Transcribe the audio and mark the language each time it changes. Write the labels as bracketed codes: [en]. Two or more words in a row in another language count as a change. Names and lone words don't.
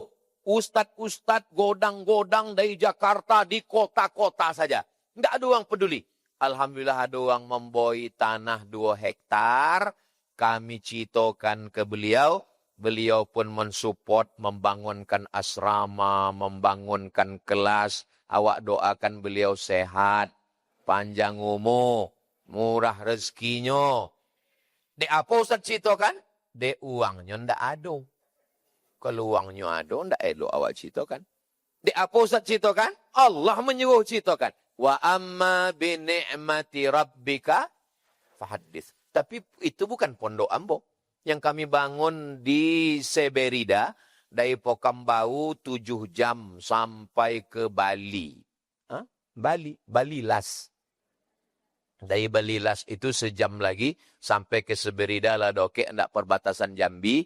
[min] Ustadz-ustadz godang-godang dari Jakarta di kota-kota saja. Ndak ada orang peduli. [id] Alhamdulillah ada orang memboi tanah 2 hektar. [min] Kami citokan ke beliau. [id] Beliau pun mensupport, membangunkan asrama, membangunkan kelas. [min] Awak doakan beliau sehat, panjang umur, murah rezekinya. Dek apa Ustaz citokan? Dek uangnya ndak ada. Kalau uangnya ada, ndak elok awak citokan. Dek apa Ustaz citokan? Allah menyuruh citokan. [ar] Wa amma bi ni'mati rabbika fahaddits. [id] Tapi itu bukan pondok Ambo. Yang kami bangun di Seberida, dari Pokambau 7 jam sampai ke Bali. Hah? Bali Las. Dari Bali Las itu sejam lagi sampai ke Seberida lah doke, ndak perbatasan Jambi.